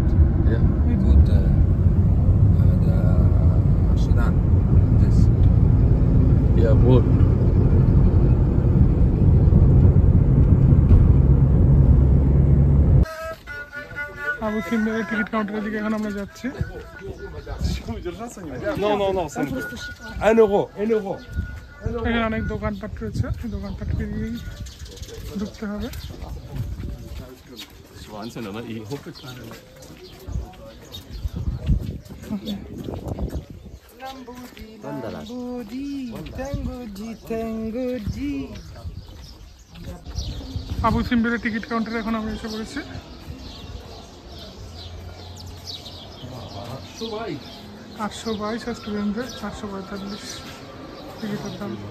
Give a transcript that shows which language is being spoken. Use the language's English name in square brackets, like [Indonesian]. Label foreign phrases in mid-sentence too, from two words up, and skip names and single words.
[English] Good, the Sudan. This. [Bangla] বোট। আবু সিম্বেলের টিকিট কাউন্টারের দিকে এখন আমরা যাচ্ছি। [French] Non, non, non, c'est 1 euro, 1 euro. [Bangla] এখানে অনেক দোকানপাট রয়েছে, এই দোকানপাট পেরিয়েই ঢুকতে হবে। [German] Das ist Wahnsinn, oder? Ich hoffe es. [Bangla] আবু সিম্বেলের টিকিট কাউন্টারে এখন আমরা এসে পড়েছি। 822 আর স্টুডেন্টদের 445 টিকিটের দাম।